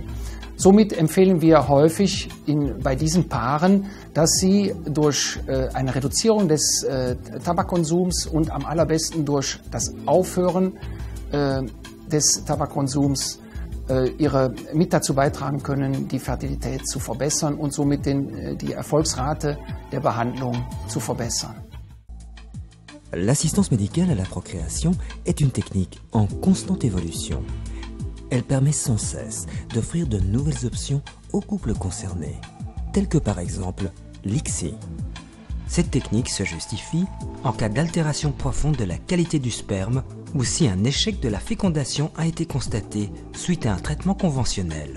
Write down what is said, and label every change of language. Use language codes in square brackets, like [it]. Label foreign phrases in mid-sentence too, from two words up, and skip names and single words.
[de] Somit empfehlen wir häufig bei diesen Paaren, dass sie durch eine Reduzierung des Tabakkonsums und am allerbesten durch das Aufhören des Tabakkonsums mit dazu beitragen können, die Fertilität zu verbessern und somit die Erfolgsrate der Behandlung zu verbessern. [fr] L'assistance médicale à la procréation est une technique en constante évolution. Elle permet sans cesse d'offrir de nouvelles options aux couples concernés, telles que par exemple l'ICSI. Cette technique se justifie en cas d'altération profonde de la qualité du sperme ou si un échec de la fécondation a été constaté suite à un traitement conventionnel.